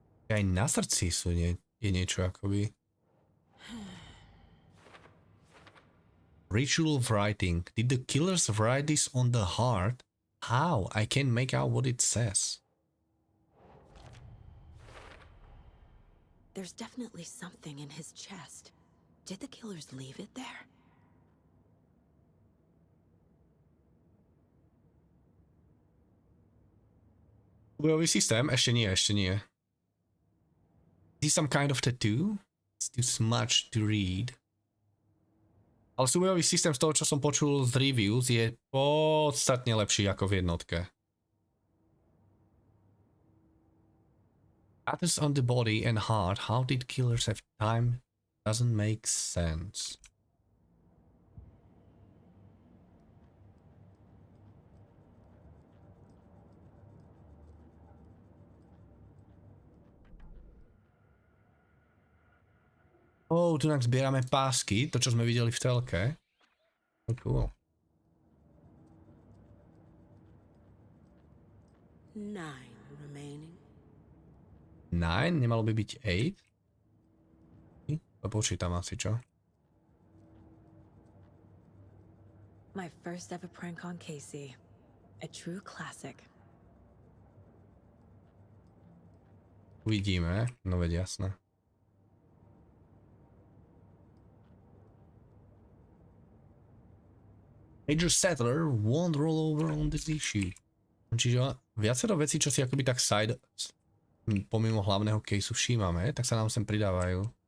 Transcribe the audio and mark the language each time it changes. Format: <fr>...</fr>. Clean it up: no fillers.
<sk>Aj na srdci je niečo akoby.</sk> <en>Ritual writing. Did the killers write this on the heart? How? I can't make out what it says. There's definitely something in his chest. Did the killers leave it there?</en> <sk>Bojový systém? Ešte nie.</sk> <en>Is this some kind of tattoo? It's too much to read.</en> <sk>Ale súbojový systém z toho, čo som počul z reviews, je podstatne lepší ako v jednotke.</sk> <en>Tattoos on the body and heart. How did killers have time? Doesn't make sense.</en> <sk>Tu nám zbierame pásky, to čo sme videli v telke.</sk> <en>Oh, cool. 9 remaining.</en> <sk>9? Nemalo by byť 8? To počítam asi, čo?</sk> <en>My first ever prank on Casey. A true classic.</en> <sk>Uvidíme, no veď jasné.</sk> <en>Major Settler won't roll over on this issue.</en> <sk>Čiže viacero vecí, čo si akoby tak side pomimo hlavného caseu všímame, tak sa nám sem pridávajú.</sk>